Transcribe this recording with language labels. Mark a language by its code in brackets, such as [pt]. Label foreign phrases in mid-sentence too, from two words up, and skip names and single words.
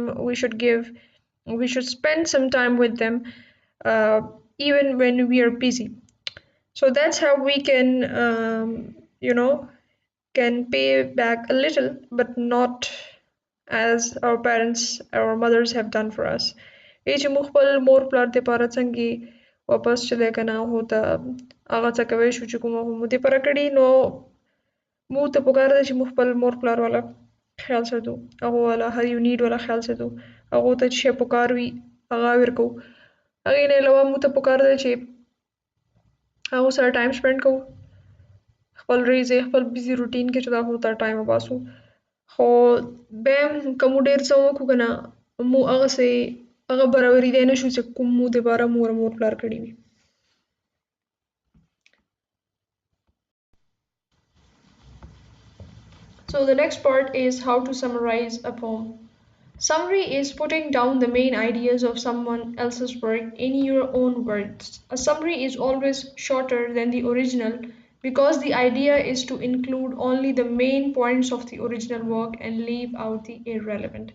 [en] We should spend some time with them, even when we are busy. So that's how we can, can pay back a little, but not as our parents, our mothers have done for us. [ps] چې موږ خپل مور پلار دپاره څنګه واپس چې دی که نه هغو ته هغه څه کوی شو چې کوم هغه مو دپاره کړي نو موږ ته پکار ده چې موږ خپل مور پلار والا خیال ساتو هغو والا هر یو نیډ والا خیال ساتو هغو ته چې شی پکار وي هغه ورکوو هغې نه علاوه موږ ته پکار ده چې هغو سره [en] time spend [ps] کوو خپل ریزې خپل [en] busy routine [ps] کې چې د هغو ته ټایم وباسو خو بیا هم که مو ډېر څه وکړو که نه مو هغسې هغه برابري دی نه شو چې کوم مو دپاره مور پلار کړي وي. [en] So the next part is how to summarize a poem. Summary is putting down the main ideas of someone else's work in your own words. A summary is always shorter than the original because the idea is to include only the main points of the original work and leave out the irrelevant.